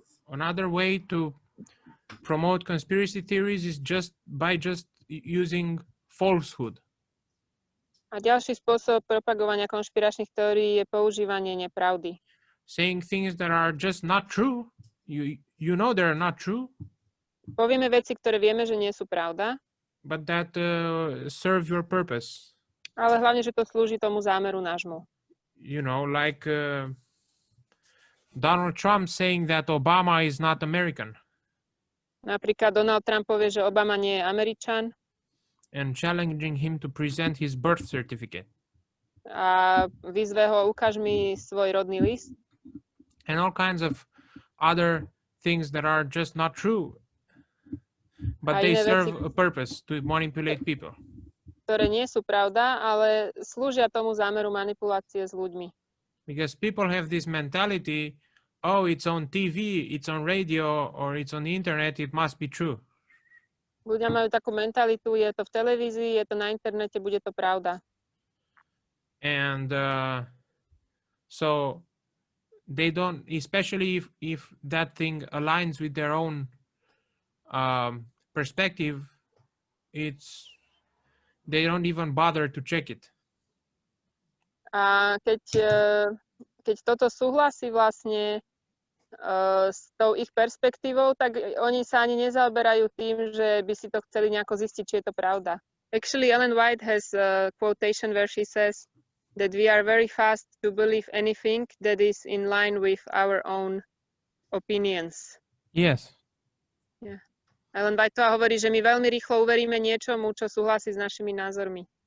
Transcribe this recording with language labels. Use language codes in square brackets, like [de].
[en] Another way to promote conspiracy theories is just using falsehood. [sk] A ďalší spôsob propagovania konšpiračných teórií je používanie nepravdy. [en] Saying things that are just not true. You know they're not true. [sk] Povieme veci, ktoré vieme, že nie sú pravda. [en] But that serve your purpose. [sk] Ale hlavne, že to slúži tomu zámeru nášmu. [en] You know, like Donald Trump saying that Obama is not American. [sk] Napríklad Donald Trump povie, že Obama nie je Američan. [en] And challenging him to present his birth certificate. [sk] A vyzve ho, ukáž mi svoj rodný list. [en] And all kinds of other things that are just not true. But they serve a purpose to manipulate people. [sk] Ktoré nie sú pravda, ale slúžia tomu zámeru manipulácie s ľuďmi. [en] Because people have this mentality, oh, it's on TV, it's on radio, or it's on the internet, it must be true. [sk] Ľudia majú takú mentalitu, je to v televízii, je to na internete, bude to pravda. [en] And so they don't, especially if that thing aligns with their own perspective, they don't even bother to check it. [sk] A keď toto súhlasí vlastne s tou ich perspektívou, tak oni sa ani nezaoberajú tým, že by si to chceli nejako zistiť, či je to pravda. [en] Actually, Ellen White has a quotation where she says that we are very fast to believe anything that is in line with our own opinions. Yes. Yeah. [sk] Ellen White hovorí, že my veľmi rýchlo uveríme niečomu, čo súhlasí s našimi názormi.